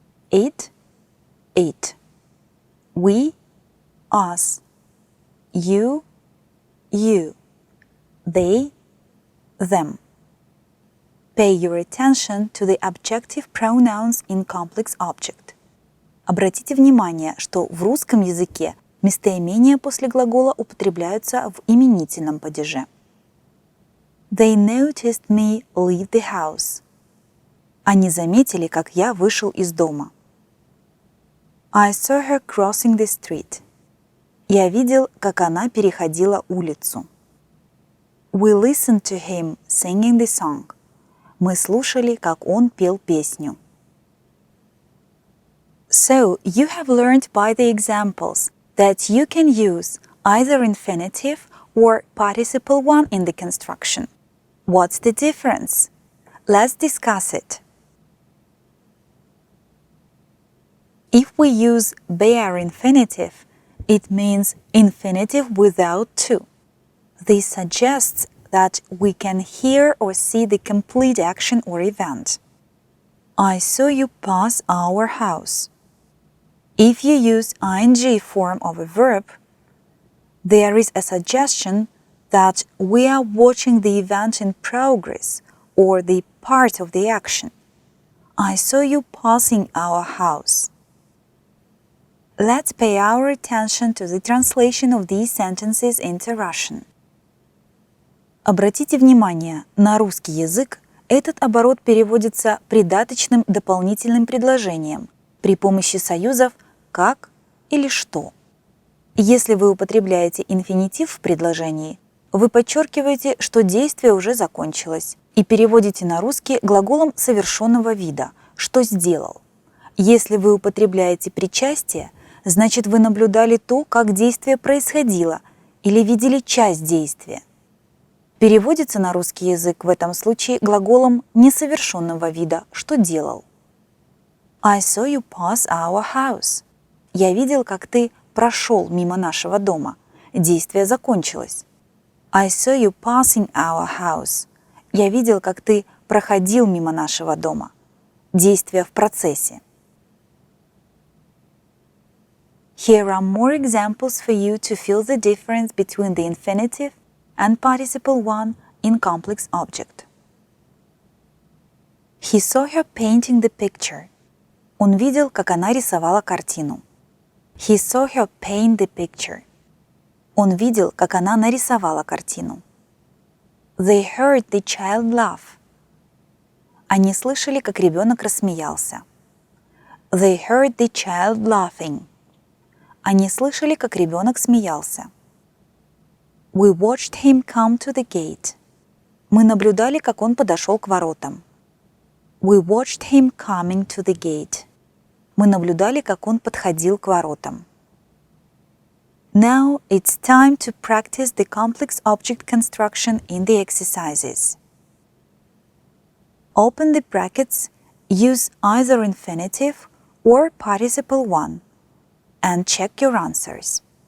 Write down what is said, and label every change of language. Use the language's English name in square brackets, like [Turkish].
[English] It, it. We, us. You, you. They, them. Pay your attention to the objective pronouns in complex object. [Russian] Обратите внимание, что в русском языке местоимения после глагола употребляются в именительном падеже. [English] They noticed me leave the house. [Russian] Они заметили, как я вышел из дома. [English] I saw her crossing the street. [Russian] Я видел, как она переходила улицу. [English] We listened to him singing the song. [Russian] Мы слушали, как он пел песню. [English] So, you have learned by the examples that you can use either infinitive or participle 1 in the construction. What's the difference? Let's discuss it. If we use bare infinitive, it means infinitive without to. This suggests that we can hear or see the complete action or event. I saw you pass our house. If you use ing form of a verb, there is a suggestion that we are watching the event in progress or the part of the action. I saw you passing our house. Let's pay our attention to the translation of these sentences into Russian. [Russian] Обратите внимание, на русский язык этот оборот переводится придаточным дополнительным предложением при помощи союзов «как» или «что». Если вы употребляете инфинитив в предложении, вы подчеркиваете, что действие уже закончилось, и переводите на русский глаголом совершенного вида «что сделал». Если вы употребляете причастие, Значит, вы наблюдали то, как действие происходило, или видели часть действия. Переводится на русский язык в этом случае глаголом несовершенного вида «что делал». [English] I saw you pass our house. [Russian] Я видел, как ты прошел мимо нашего дома. Действие закончилось. [English] I saw you passing our house. [Russian] Я видел, как ты проходил мимо нашего дома. Действие в процессе. [English] Here are more examples for you to feel the difference between the infinitive and participle one in complex object. He saw her painting the picture. [Russian] Он видел, как она рисовала картину. [English] He saw her paint the picture. [Russian] Он видел, как она нарисовала картину. [English] They heard the child laugh. [Russian] Они слышали, как ребенок рассмеялся. [English] They heard the child laughing. [Russian] Они слышали, как ребенок смеялся. [English] We watched him come to the gate. [Russian] Мы наблюдали, как он подошел к воротам. [English] We watched him coming to the gate. [Russian] Мы наблюдали, как он подходил к воротам. [English] Now it's time to practice the complex object construction in the exercises. Open the brackets, use either infinitive or participle one, and check your answers.